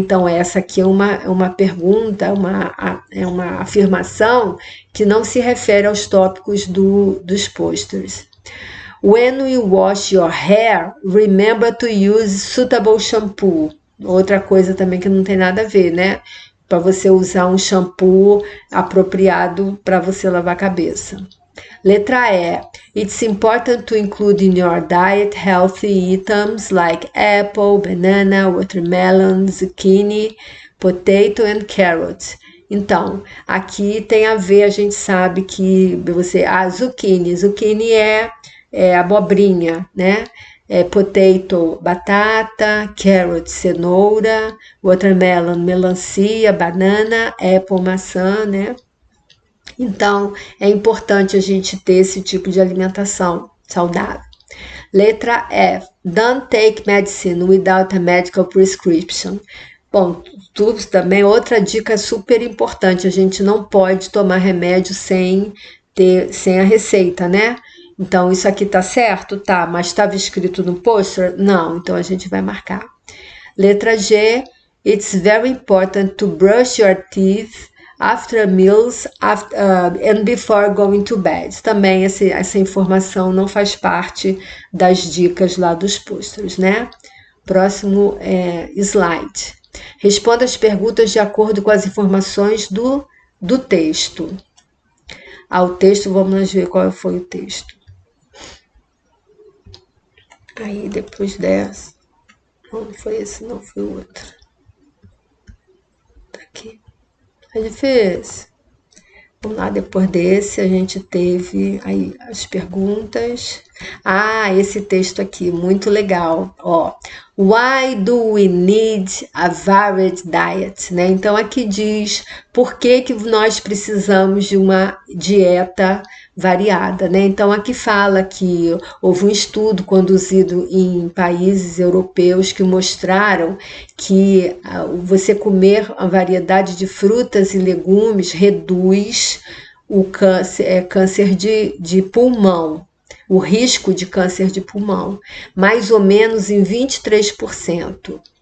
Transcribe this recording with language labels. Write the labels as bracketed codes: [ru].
[pt] Então essa aqui é uma pergunta, é uma afirmação que não se refere aos tópicos dos posters. [en] When you wash your hair, remember to use suitable shampoo. [pt] Outra coisa também que não tem nada a ver, né? Para você usar um shampoo apropriado para você lavar a cabeça. Letra E. [en] It's important to include in your diet healthy items like apple, banana, watermelon, zucchini, potato and carrot. [pt] Então, aqui tem a ver, a gente sabe que zucchini é abobrinha, né? Potato, batata, carrot, cenoura, watermelon, melancia, banana, apple, maçã, né? Então, é importante a gente ter esse tipo de alimentação saudável. Letra F. [en] Don't take medicine without a medical prescription. [pt] Bom, tudo também, outra dica super importante, a gente não pode tomar remédio sem a receita, né? Então, isso aqui tá certo? Tá, mas estava escrito no pôster? Não, então a gente vai marcar. Letra G, [en] it's very important to brush your teeth after meals and before going to bed. [pt] Também essa informação não faz parte das dicas lá dos pôsteres, né? Próximo slide. Responda as perguntas de acordo com as informações do texto. O texto, vamos ver qual foi o texto. Aí, depois dessa... Não foi esse, não foi o outro. Tá aqui. A gente fez. Vamos lá, depois desse a gente teve aí as perguntas. Esse texto aqui, muito legal. [en] Why do we need a varied diet? [pt] Né? Então aqui diz por que nós precisamos de uma dieta variada, né? Então aqui fala que houve um estudo conduzido em países europeus que mostraram que você comer uma variedade de frutas e legumes reduz o câncer de pulmão, o risco de câncer de pulmão, mais ou menos em 23%.